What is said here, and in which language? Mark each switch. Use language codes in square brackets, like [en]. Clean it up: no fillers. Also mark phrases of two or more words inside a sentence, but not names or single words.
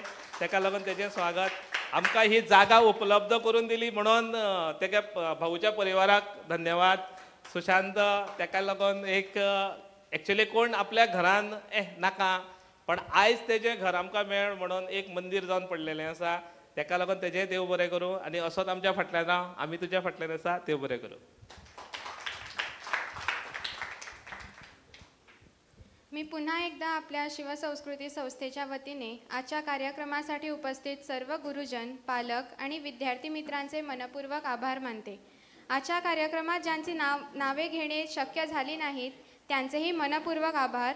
[kok] ताका लागून तेजें स्वागत. आमकां ही जागा उपलब्ध करून दिली म्हणून तेगे भाऊच्या परिवाराक धन्यवाद. सुशांत ताका लागून एक एक्चुअली कोण आपल्या घरान नाका पण आयज तेजें घर आमकां मेळ म्हणून एक मंदीर जावन पडलेलें आसा. ताका लागून तेजें देव बरें करूं. आनी असोच आमच्या फाटल्यान राव. आमी तुज्या फाटल्यान आसा. देव बरें करूं. [mr] मी पुन्हा एकदा आपल्या शिवसंस्कृती संस्थेच्या वतीने आजच्या कार्यक्रमासाठी उपस्थित सर्व गुरुजन, पालक आणि विद्यार्थी मित्रांचे मनपूर्वक आभार मानते. आजच्या कार्यक्रमात ज्यांची नावे घेणे शक्य झाली नाहीत त्यांचेही मनपूर्वक आभार.